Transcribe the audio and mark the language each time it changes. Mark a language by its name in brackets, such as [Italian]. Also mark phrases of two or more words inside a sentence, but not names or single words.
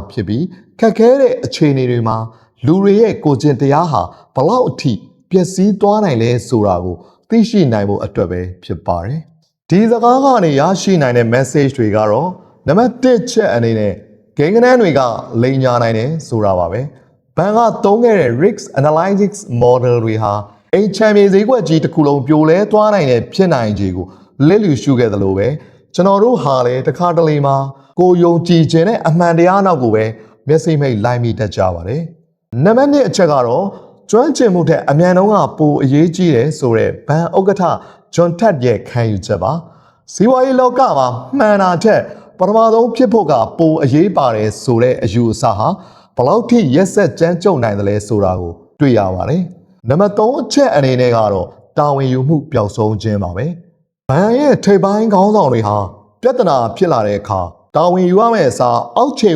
[Burmese] ဖြစ်ပြီးခက်ခဲတဲ့အခြေအနေတွေမှာလူတွေရဲ့ကိုယ်ကျင်တရားဟာဘလောက်အထိပျက်စီးသွားနိုင်လဲဆိုတာကိုသိရှိနိုင် ဖို့အတွက်ပဲဖြစ်ပါတယ်ဒီစကားကနေရရှိနိုင်တဲ့ message တွေကတော့နံပါတ်1ချက်အနေနဲ့ဂိမ်းကနန်းတွေကလိန်ညာနိုင်တယ်ဆိုတာပါပဲဘန်ကသုံးခဲ့တဲ့ [English] risk analytics model [Burmese] တွေဟာအိမ်ချမ်းမြေဈေးကွက်ကြီးတစ်ခုလုံးပြိုလဲသွားနိုင်တဲ့ဖြစ်နိုင်ခြေကိုလက်လူရှုခဲ့သလိုပဲကျွန်တော်တို့ဟာလည်းတစ်ခါတလေမှာကိုယုံကြည်ခြင်းနဲ့အမှန်တရားနောက်ကိုပဲမျက်စိမိတ်လိုက်မိတတ်ကြပါတယ်နံပါတ်2အချက်ကတော့ကျွ မ်းကျင်မှုထက်အမြန်ဆုံးကပိုအရေးကြီးတယ်ဆိုတဲ့ဘန်ဥက္ကဋ္ဌဂျွန်ထက်ရဲ့ခံယူချက်ပါစီးပွားရေးလောကမှာမှန်တာထက်ပထမဆုံးဖြစ်ဖို့ကပိုအရေးပါတယ်ဆိုတဲ့အယူအဆဟာဘလောက်ထိရက်ဆက်ကြမ်းကြုတ်နိုင်တယ်လဲဆိုတာကိုတွေ့ရပါတယ်နံပါတ်3အချက်အနေနဲ့ကတော့တာဝန်ယူမှုပျောက်ဆုံးခြင်းပါပဲဘန်ရဲ့ထိပ်ပိုင်းခေါင်းဆောင်တွေဟာပြဿနာဖြစ်လာတဲ့အခါတာဝန်ယူရမယ့်အစားအောက်ခြေ